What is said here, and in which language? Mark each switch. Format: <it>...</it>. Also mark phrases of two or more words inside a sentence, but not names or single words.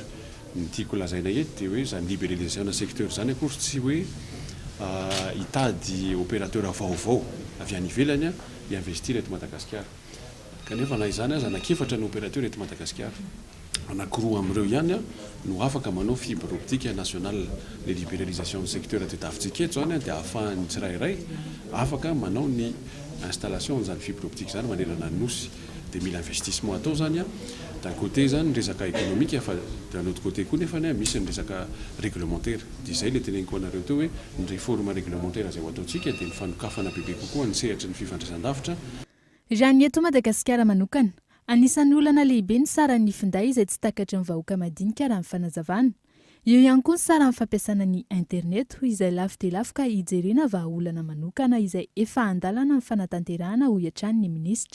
<mg>Ny tiako lazaina eto dia hoe zany</mg> <fr>libéralisation du secteur</fr> <mg>zany akory tsy hoe hitady opérateur vaovao avy any ivelany investir eto Madagasikara. Kanefa na izany aza anakefatra ny opérateur eto Madagasikara. anankiroa amin'ireo ihany a no afaka manao</mg> <fr>fibre optique nationale le libéralisation du secteur</fr> <mg>tedavitsika eto zany a dia ahafahan'ny tsirairay afaka manao ny installation zany</mg> <fr>fibre optique</fr> <mg>zany manerana nosy dia mila investissement atao zany a</mg> <fr>d'un côté</fr> <mg>zany resaka économique fa</mg> <fr>d'un autre côté</fr> <mg>koa nefany a misy ny resaka réglementaire dia izay le teneniko anareo teo hoe ny</mg> <fr>réforme réglementaire</fr> <mg>zay ho ataontsika dia mifanokafana bebe kokoa ny sehatry ny fifandraisan-davitra raha ny eto Madagasikara manokana anisan'ny olana lehibe ny saran'ny finday izay tsy takatry ny vahoaka madinika raha ny fanazavana eo ihany koa ny saran'ny fampiasana ny internet izay lafo dia lafo ka hijerena vahaolana manokana izay efa andalana ny fanatanterahana ho iatrany ny minisitra</mg>